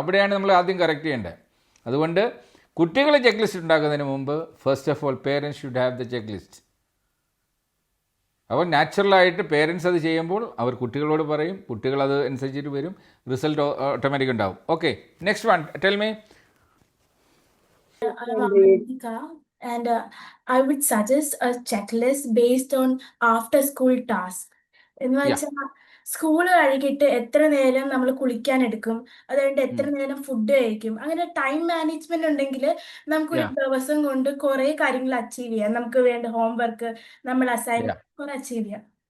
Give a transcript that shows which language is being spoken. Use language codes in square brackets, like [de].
[ml] അവിടെയാണ് നമ്മൾ ആദ്യം കറക്റ്റ് ചെയ്യേണ്ടത്. അതുകൊണ്ട് കുട്ടികൾ ചെക്ക് ലിസ്റ്റ് ഉണ്ടാക്കുന്നതിന് മുമ്പ് first of all parents should have the cheque list. അപ്പോൾ നാച്ചുറലായിട്ട് പേരൻസ് അത് ചെയ്യുമ്പോൾ അവർ കുട്ടികളോട് പറയും, കുട്ടികൾ അത് അനുസരിച്ചിട്ട് വരും, റിസൾട്ട് ഓട്ടോമാറ്റിക് ഉണ്ടാവും. [en] Okay, next one, tell me. I'm Avantika, and I would suggest a checklist based on after school task. [ml] എന്ന് വെച്ചാൽ സ്കൂൾ കഴിഞ്ഞിട്ട് എത്ര നേരം നമ്മൾ കുളിക്കാൻ എടുക്കും, അതുകൊണ്ട് എത്ര നേരം ഫുഡ് കഴിക്കും, അങ്ങനെ ടൈം മാനേജ്മെന്റ് ഉണ്ടെങ്കിൽ നമുക്കൊരു ദിവസം കൊണ്ട് കുറെ കാര്യങ്ങൾ അച്ചീവ് ചെയ്യാം. നമുക്ക് വേണ്ട ഹോംവർക്ക്, നമ്മൾ അസൈൻമെന്റ് കുറെ അച്ചീവ് ചെയ്യാം.